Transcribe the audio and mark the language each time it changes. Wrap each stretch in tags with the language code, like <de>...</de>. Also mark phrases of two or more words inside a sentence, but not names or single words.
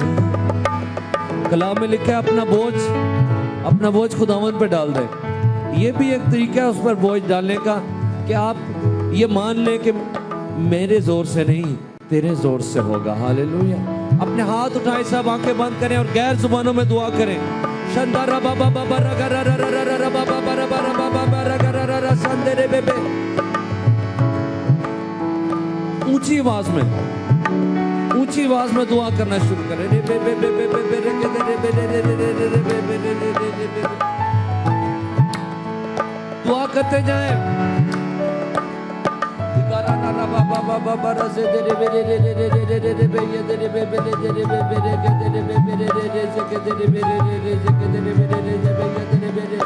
<hi>कलाम में लिखा है अपना बोझ खुदावन पे डाल दे। ये भी एक तरीका है उस पर बोझ डालने का कि आप ये मान लें कि मेरे जोर से नहीं तेरे जोर से होगा। हालेलुया। अपने हाथ उठाए सब आंखें बंद करें और गैर जुबानों में दुआ करें। शंदारा बाबा बाबा रगा रगा रगा रगा बाबा बाबा बाबा रगा रगा रगा संदेरे बेबे। ऊंची आवाज में दुआ करना शुरू करें। रे बे बे बे बे बे बे रे रे रे रे रे रे रे बे बे रे रे रे रे। दुआ करते जाएं। गारा ना ना बाबा बाबा बाबा से दे रे रे रे रे रे रे रे रे बे ये दे रे बे बे रे रे बे बे रे के दे रे बे बे रे रे रे से के दे रे बे रे रे से के दे रे बे रे रे से बे ये दे रे बे रे।</hi>